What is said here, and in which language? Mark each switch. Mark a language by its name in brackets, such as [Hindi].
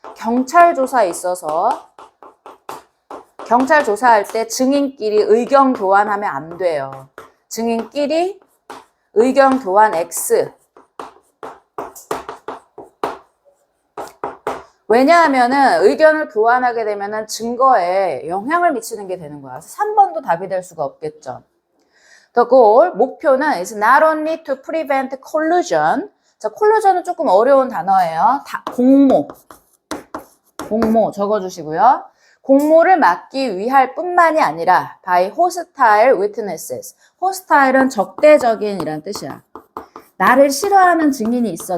[Korean] 경찰 조사에 있어서 경찰 조사할 때 증인끼리 의견 교환하면 안 돼요. 증인끼리 의견 교환 X. 왜냐하면은 의견을 교환하게 되면은 증거에 영향을 미치는 게 되는 거야. 그래서 3번도 답이 될 수가 없겠죠. [English] The goal, [Korean] 목표는 [English] is not only to prevent collusion. [Korean] 자, collusion은 조금 어려운 단어예요. 공모 적어주시고요. 공모를 막기 위할 뿐만이 아니라 [English] by hostile witnesses. [Korean] hostile은 적대적인 이란 뜻이야. 나를 싫어하는 증인이 있어.